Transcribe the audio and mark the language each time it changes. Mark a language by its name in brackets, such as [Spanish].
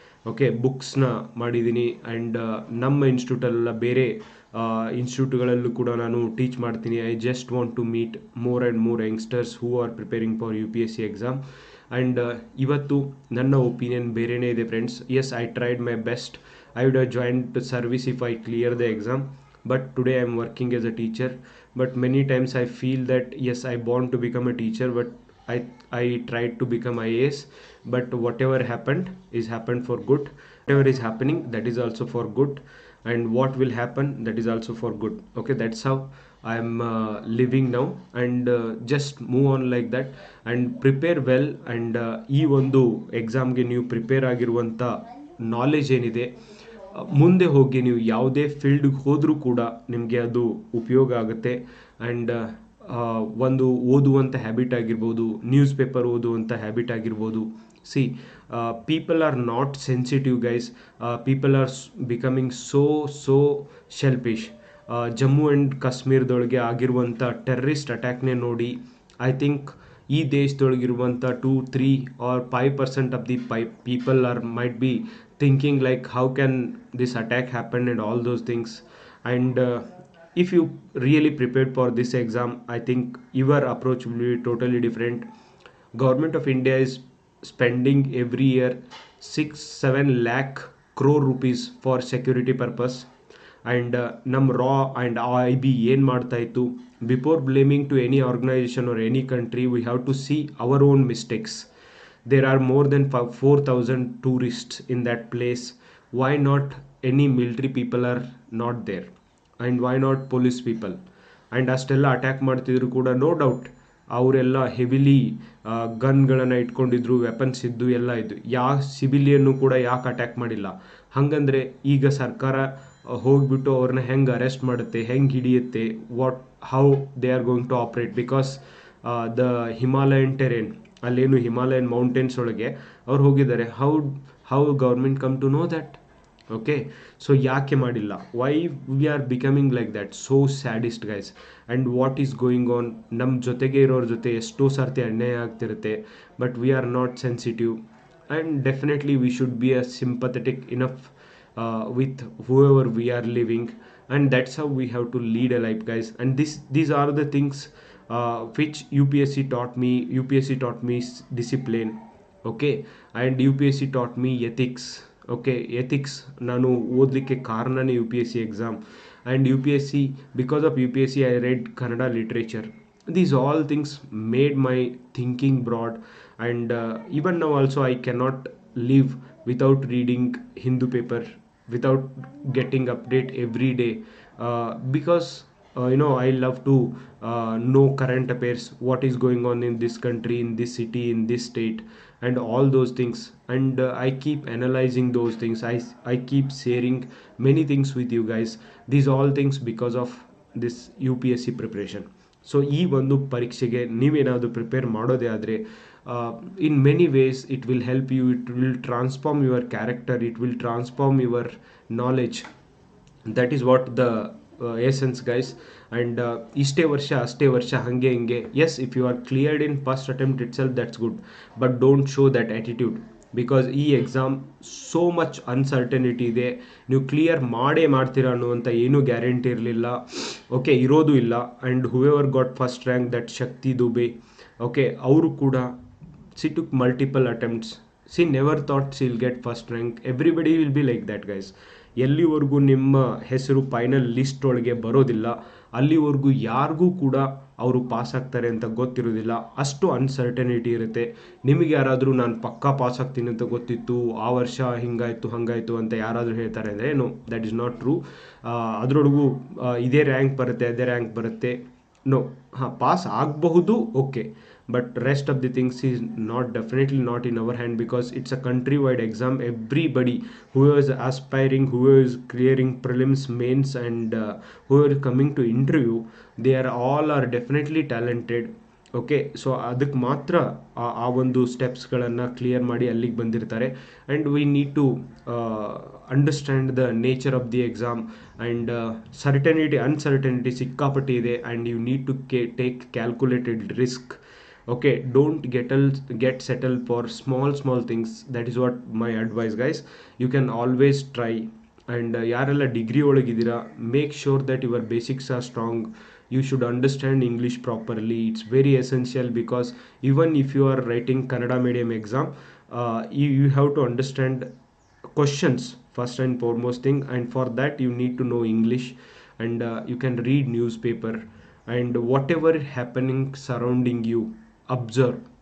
[Kannada] Okay, ಬುಕ್ಸ್ನ ಮಾಡಿದ್ದೀನಿ. And ನಮ್ಮ ಇನ್ಸ್ಟಿಟ್ಯೂಟಲ್ಲೆಲ್ಲ ಬೇರೆ ಇನ್ಸ್ಟಿಟ್ಯೂಟ್ಗಳಲ್ಲೂ ಕೂಡ ನಾನು ಟೀಚ್ ಮಾಡ್ತೀನಿ. [English] I just want to meet more and more youngsters who are preparing for UPSC exam. [Kannada] And ಇವತ್ತು ನನ್ನ ಒಪಿನಿಯನ್ ಬೇರೆಯೇ ಇದೆ friends. [English] Yes, I tried my best. I would have joined service if I clear the exam, but today I am working as a teacher. But many times I feel that yes, I want to become a teacher, but I tried to become IAS. But whatever happened is happened for good. Whatever is happening, that is also for good, and what will happen, that is also for good. Okay, that's how I am living now. And just move on like that and prepare well. [Kannada] And ಈ ಒಂದು ಎಕ್ಸಾಮ್ಗೆ ನೀವು prepare ಆಗಿರುವಂಥ knowledge ಏನಿದೆ, ಮುಂದೆ ಹೋಗಿ ನೀವು ಯಾವುದೇ ಫೀಲ್ಡ್ಗೆ ಹೋದರೂ ಕೂಡ ನಿಮಗೆ ಅದು ಉಪಯೋಗ ಆಗುತ್ತೆ. ಆ್ಯಂಡ್ ಒಂದು ಓದುವಂಥ ಹ್ಯಾಬಿಟ್ ಆಗಿರ್ಬೋದು, ನ್ಯೂಸ್ ಪೇಪರ್ ಓದುವಂಥ ಹ್ಯಾಬಿಟ್ ಆಗಿರ್ಬೋದು. [English] See, people are not sensitive guys. People are becoming so selfish. [Kannada] Jammu and ಕಾಶ್ಮೀರದೊಳಗೆ ಆಗಿರುವಂಥ ಟೆರ್ರಿಸ್ಟ್ ಅಟ್ಯಾಕ್ನೇ ನೋಡಿ, [English] I think [Kannada] ಈ ದೇಶದೊಳಗಿರುವಂಥ [English] 2-3 or 5% of the people might be thinking like how can this attack happen and all those things. And if you really prepared for this exam, I think your approach will be totally different. Government of India is spending every year 6-7 lakh crore rupees for security purpose. And [Kannada] ನಮ್ಮ ರಾ and IB ಏನು ಮಾಡ್ತಾ ಇತ್ತು, [English] Before blaming to any organisation or any country, we have to see our own mistakes. There are more than 4,000 tourists in that place. Why not any military people are not there? And why not police people? [Kannada] And ಅಷ್ಟೆಲ್ಲ attack ಮಾಡ್ತಿದ್ರು ಕೂಡ, no doubt ಅವರೆಲ್ಲ heavily ಗನ್ಗಳನ್ನು ಇಟ್ಕೊಂಡಿದ್ರು, weapons ಇದ್ದು ಎಲ್ಲ ಇದ್ದು. ಯಾವ ಸಿವಿಲಿಯನ್ನು ಕೂಡ ಯಾಕೆ ಅಟ್ಯಾಕ್ ಮಾಡಿಲ್ಲ? ಹಾಗಂದರೆ ಈಗ ಸರ್ಕಾರ ಹೋಗಿಬಿಟ್ಟು ಅವ್ರನ್ನ ಹೆಂಗೆ ಅರೆಸ್ಟ್ ಮಾಡುತ್ತೆ, ಹೆಂಗೆ ಹಿಡಿಯುತ್ತೆ, [English] How they are going to operate? Because the Himalayan terrain, [Kannada] ಅಲ್ಲೇನು ಹಿಮಾಲಯನ್ ಮೌಂಟೇನ್ಸ್ ಒಳಗೆ ಅವ್ರು ಹೋಗಿದ್ದಾರೆ. [English] How government come to know that? Okay, so [Kannada] ಯಾಕೆ ಮಾಡಿಲ್ಲ? [English] Why we are becoming like that? So sadist guys. And what is going on? [Kannada] ನಮ್ಮ ಜೊತೆಗೆ ಇರೋರ ಜೊತೆ ಎಷ್ಟೋ ಸರ್ತಿ ಅನ್ಯಾಯ ಆಗ್ತಿರುತ್ತೆ, [English] But we are not sensitive. And definitely we should be a sympathetic enough with whoever we are living, and that's how we have to lead a life, guys. And these are the things which UPSC taught me. UPSC taught me discipline, okay, and UPSC taught me ethics. [Kannada] Okay, ethics ನಾನು ಓದಲಿಕ್ಕೆ ಕಾರಣನೇ UPSC exam. [English] and because of UPSC I read Kannada literature. These all things made my thinking broad. And even now also I cannot live without reading Hindu paper, without getting update every day, because I love to know current affairs, what is going on in this country, in this city, in this state, and all those things. And I keep analyzing those things. I keep sharing many things with you guys. These all things because of this UPSC preparation. [Kannada] So ಈ ಒಂದು ಪರೀಕ್ಷೆಗೆ ನೀವೇನಾದರೂ prepare ಮಾಡೋದೇ ಆದರೆ, [English] in many ways it will help you, it will transform your character, it will transform your knowledge. That is what the essence, guys. And [Kannada] ಇಷ್ಟೇ ವರ್ಷ ಅಷ್ಟೇ ವರ್ಷ ಹಾಗೆ ಹಿಂಗೆ, [English] yes, if you are cleared in first attempt itself, that's good, but don't show that attitude. [Kannada] Because ಈ exam so much uncertainty ಇದೆ. ನೀವು clear ಮಾಡ್ತೀರಾ ಅನ್ನುವಂಥ ಏನೂ ಗ್ಯಾರಂಟಿ ಇರಲಿಲ್ಲ. ಓಕೆ, ಇರೋದು ಇಲ್ಲ. [English] and whoever got first rank, that Shakti Dubey, okay, [Kannada] ಅವರು ಕೂಡ [English] she took multiple attempts. She never thought she'll get first rank. Everybody will be like that, guys. [Kannada] ಎಲ್ಲಿವರೆಗೂ ನಿಮ್ಮ ಹೆಸರು ಫೈನಲ್ ಲಿಸ್ಟ್ ಒಳಗೆ ಬರೋದಿಲ್ಲ, ಅಲ್ಲಿವರೆಗೂ ಯಾರಿಗೂ ಕೂಡ ಅವರು ಪಾಸ್ ಆಗ್ತಾರೆ ಅಂತ ಗೊತ್ತಿರೋದಿಲ್ಲ. ಅಷ್ಟು ಅನ್ಸರ್ಟನಿಟಿ ಇರುತ್ತೆ. ನಿಮಗೆ ಯಾರಾದರೂ ನಾನು ಪಕ್ಕಾ ಪಾಸ್ ಆಗ್ತೀನಿ ಅಂತ ಗೊತ್ತಿತ್ತು, ಆ ವರ್ಷ ಹಿಂಗಾಯಿತು ಹಾಗಾಯಿತು ಅಂತ ಯಾರಾದರೂ ಹೇಳ್ತಾರೆ ಅಂದರೆ, [English] No, that is not true. [Kannada] ಅದರೊಳಗೂ ಇದೇ ರ್ಯಾಂಕ್ ಬರುತ್ತೆ, ಅದೇ ರ್ಯಾಂಕ್ ಬರುತ್ತೆ, ನೋ. ಪಾಸ್ ಆಗಬಹುದು, [English] Okay, but rest of the things is definitely not in our hand, because it's a country-wide exam. Everybody who is aspiring, who is clearing prelims, mains, and who are coming to interview, they are all definitely talented. [Kannada] Okay, so ಅದಕ್ಕೆ ಮಾತ್ರ ಆ ಒಂದು ಸ್ಟೆಪ್ಸ್ಗಳನ್ನು clear ಮಾಡಿ ಅಲ್ಲಿಗೆ ಬಂದಿರ್ತಾರೆ. [English] And we need to understand the nature of the exam. [Kannada] And uncertainty ಸಿಕ್ಕಾಪಟ್ಟಿ ಇದೆ. [English] And you need to take calculated risk. Okay, don't get settled for small things. That is what my advice, guys. You can always try. And [Kannada] ಯಾರೆಲ್ಲ degree ಒಳಗಿದ್ದೀರಾ, [English] Make sure that your basics are strong. You should understand English properly. It's very essential because even if you are writing Kannada medium exam, you have to understand questions first and foremost thing, and for that you need to know English. And you can read newspaper, and whatever happening surrounding you, observe.